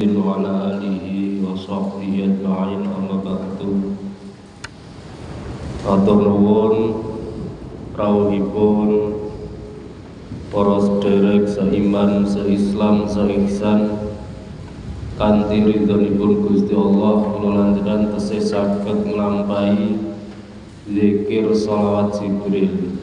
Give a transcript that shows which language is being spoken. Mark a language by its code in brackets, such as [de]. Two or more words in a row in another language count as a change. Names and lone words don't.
[ar] wa ala alihi wa sahbihi ajma'in, amma ba'du. [jv] Matur nuwun rawuhipun para sederek seiman, seislam, seihsan kanthi ridhonipun Gusti Allah, kula lanjenengan tesih saged nglampahi zikir sholawat Jibril.